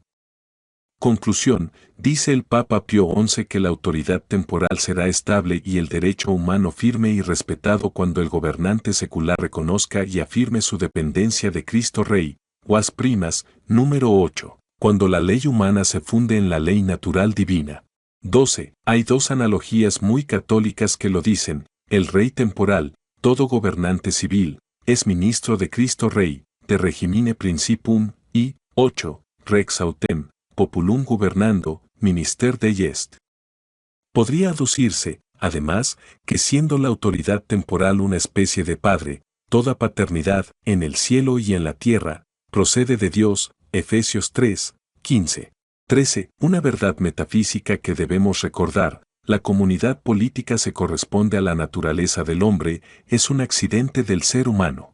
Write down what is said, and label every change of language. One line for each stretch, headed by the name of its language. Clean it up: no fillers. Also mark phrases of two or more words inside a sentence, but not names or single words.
Spanish: Conclusión, dice el Papa Pío XI que la autoridad temporal será estable y el derecho humano firme y respetado cuando el gobernante secular reconozca y afirme su dependencia de Cristo Rey, Vas Primas, número 8, cuando la ley humana se funde en la ley natural divina. 12. Hay dos analogías muy católicas que lo dicen, el Rey temporal, todo gobernante civil, es ministro de Cristo Rey,
Latin: de regimine principum,
Spanish: y, 8,
Latin: rex autem, populum gubernando, minister de est.
Spanish: Podría aducirse, además, que siendo la autoridad temporal una especie de padre, toda paternidad, en el cielo y en la tierra, procede de Dios, Efesios 3, 15. 13. Una verdad metafísica que debemos recordar, la comunidad política se corresponde a la naturaleza del hombre, es un accidente del ser humano.